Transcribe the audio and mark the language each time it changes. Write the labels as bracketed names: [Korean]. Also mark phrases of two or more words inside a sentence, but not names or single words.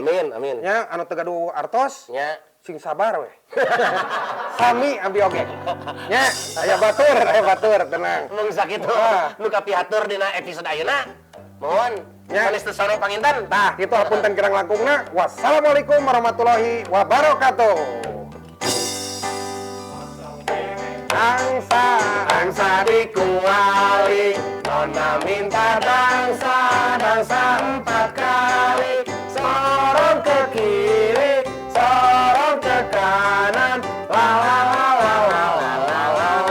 [Sundanese] Amin. Nya anu teu gaduh artos nya sing sabar we. Sami abdi oge. Nya aya batur tenang. Mun sakitu nu kapihatur dina episode ayeuna. Mohon sanes teu sare panginten. Tah kitu hapunten kirang langkungna. [Arabic] والسلام عليكم ورحمة الله وبركاته. [Indonesian] Angsa dikuali, nona minta dangsa 4 kali. Sorong ke kiri, sorong ke kanan, la la la la la la la.